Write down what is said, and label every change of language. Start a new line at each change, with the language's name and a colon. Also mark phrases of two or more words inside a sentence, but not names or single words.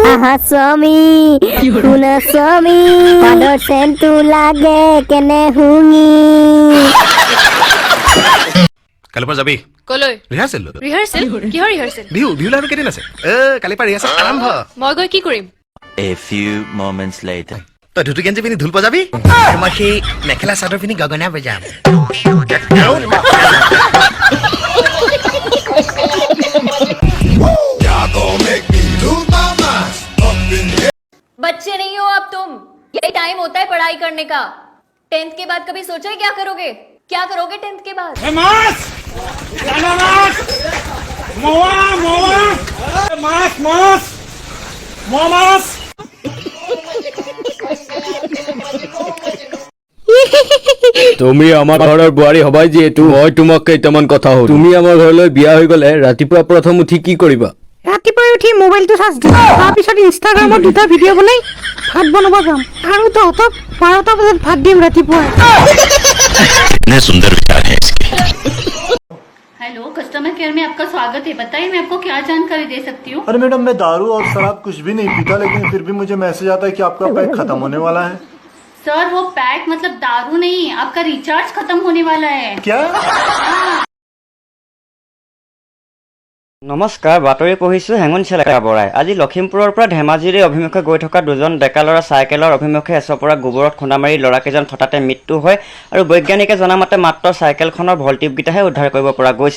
Assamese: আহা স্বামী, শুনা স্বামী, পাদৰ চেনটো লাগে কেনে শুঙি। কালিৰ পৰা যাবি কলৈ? ৰিহাৰ্চেল কিহৰ ৰিহাৰ্চেল? বিহু আৰু কেইদিন আছে? কালিৰ পৰা ৰিহাৰ্চেল আৰম্ভ। মই গৈ কি কৰিম?
English: A few moments later.
Assamese: তই ধুতি গেঞ্জি পিন্ধি ঢোল বজাবি, মই সেই মেখেলা চাদৰ পিন্ধি গগনা বজাম।
Hindi: बच्चे नहीं हो अब तुम, यही टाइम होता है पढ़ाई करने का। 10th के बाद कभी सोचा है क्या करोगे? 10th के बाद?
Assamese: তুমি আমাৰ ঘৰৰ বোৱাৰী হবাই যিহেতু মই তোমাক কেইটামান কথা সুধো। তুমি আমাৰ ঘৰলৈ বিয়া হৈ গলে ৰাতিপুৱা প্ৰথম উঠি কি কৰিবা? ৰাতিপুৱাই উঠি মোবাইলটো চাৰ্জ দিম, তাৰপিছত ইনষ্টাগ্ৰামত 2টা ভিডিঅ' বনাই ভাত বনাব যাম, আৰু তহঁতক 12টা বজাত ভাত দিম ৰাতিপুৱা। সুন্দৰ বিচাৰ
Hindi: है इसके। हेलो,
English: customer care
Hindi: में आपका स्वागत है। बताइए मैं आपको क्या जानकारी दे सकती हूँ? अरे मैडम, मैं दारू और शराब कुछ भी नहीं पीता, लेकिन फिर भी मुझे मैसेज आता है कि आपका पैक खत्म होने वाला है। सर, वो पैक मतलब दारू नहीं, आपका रिचार्ज खत्म होने वाला है। क्या?
Assamese: নমস্কাৰ, বাতৰি পঢ়িছোঁ হেঙুন চেলেকা বৰাই। আজি লখিমপুৰৰ পৰা ধেমাজিৰে অভিমুখে গৈ থকা দুজন ডেকা ল'ৰা চাইকেলৰ অভিমুখে এচপৰা গোবৰত খুন্দা মাৰি ল'ৰাকেইজন হঠাতে মৃত্যু হয়, আৰু বৈজ্ঞানিকে জনামতে মাত্ৰ চাইকেলখনৰ ভল্টিপকেইটাহে উদ্ধাৰ কৰিব পৰা গৈছে।